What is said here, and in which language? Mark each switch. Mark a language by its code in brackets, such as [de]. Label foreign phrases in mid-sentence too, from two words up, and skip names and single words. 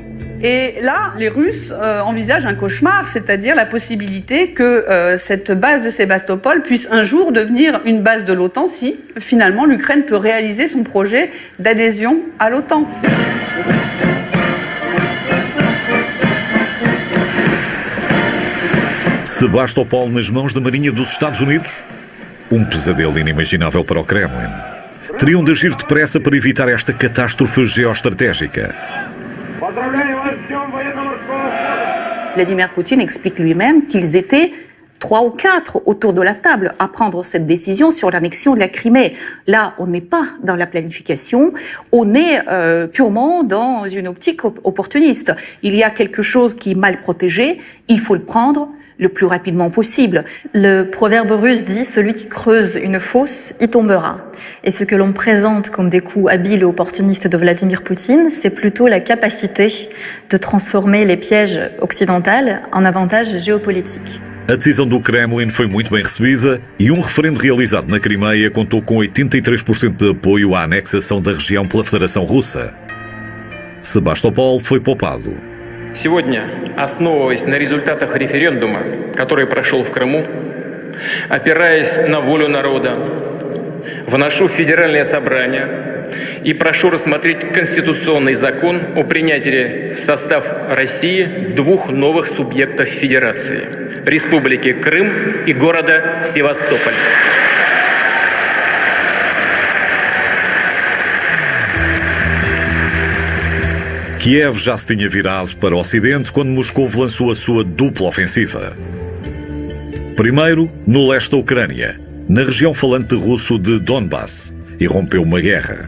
[fr] Et là, les Russes envisagent un cauchemar, c'est-à-dire la possibilité que cette base de Sébastopol puisse un jour devenir une base de l'OTAN si, finalement, l'Ukraine peut réaliser son projet d'adhésion à l'OTAN. [pt] Sebastopol nas mãos da Marinha dos Estados Unidos? Um pesadelo inimaginável para o Kremlin. Teriam de agir depressa para evitar esta catástrofe geoestratégica. [fr] Vladimir Poutine explique lui-même qu'ils étaient 3 ou 4 autour de la table à prendre cette décision sur l'annexion de la Crimée. Là, on n'est pas dans la planification, on est purement dans une optique opportuniste. Il y a quelque chose qui est mal protégé, il faut le prendre le plus rapidement possible. Le proverbe russe dit « celui qui creuse une fosse y tombera ». Et ce que l'on présente comme des coups habiles et opportunistes de Vladimir Poutine, c'est plutôt la capacité de transformer les pièges occidentaux en avantages géopolitiques. [pt] A decisão do Kremlin foi muito bem recebida e um referendo realizado na Crimeia contou com 83% de apoio à anexação da região pela Federação Russa. Sebastopol foi poupado. [ru] Сегодня, основываясь на результатах референдума, который прошел в Крыму, опираясь на волю народа, вношу в Федеральное собрание и прошу рассмотреть конституционный закон о принятии в состав России 2 новых субъектов Федерации – Республики Крым и города Севастополь. [pt] Kiev já se tinha virado para o Ocidente quando Moscou lançou a sua dupla ofensiva. Primeiro, no leste da Ucrânia, na região falante russo de Donbass, e rompeu uma guerra.